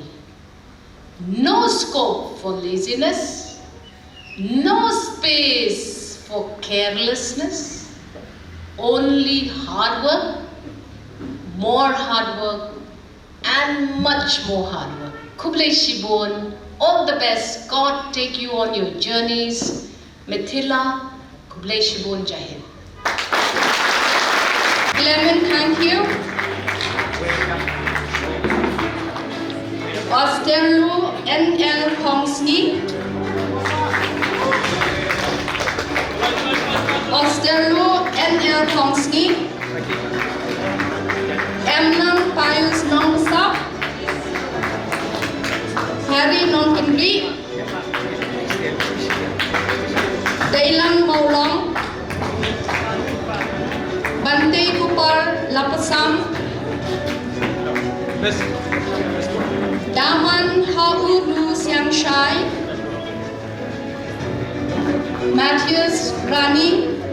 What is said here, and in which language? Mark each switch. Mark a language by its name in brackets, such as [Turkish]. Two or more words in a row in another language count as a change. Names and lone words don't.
[English] No scope for laziness, no space for carelessness, only hard work, more hard work, and much more hard work. Khuborjylla, all the best. God take you on your journeys. Mithila, Khuborjylla, Jait. Clement, thank you. Osterlu NL Kongsni. Osterlu NL Kongsni. Emnang Pius Nongsak. Harry Nongkindri. Dailang Maulong. Bante Khubor Lapasam. Daman Hauru Siang Shai. Matthias Rani.